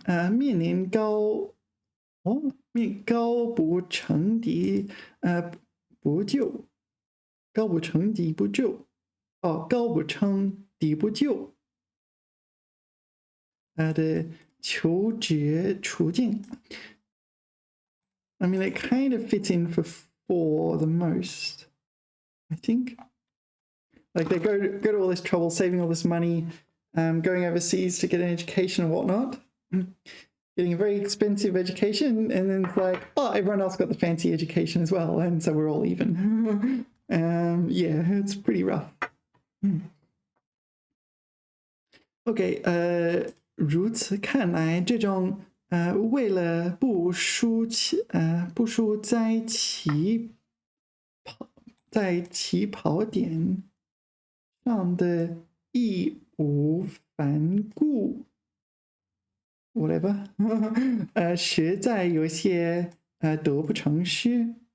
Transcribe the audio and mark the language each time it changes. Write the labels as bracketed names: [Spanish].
[Chinese] 面临高不成敌不就，高不成敌不就，高不成敌不就的求职处境。 [English] I mean, it kind of fits in for the most, I think. Like they go to all this trouble, saving all this money, going overseas to get an education and whatnot, getting a very expensive education, and then it's like, oh, everyone else got the fancy education as well, and so we're all even. Yeah, it's pretty rough. [Chinese] OK， 如此看来，这种为了不输在起跑点上的义无反顾 ，whatever， 实在有些得不偿失。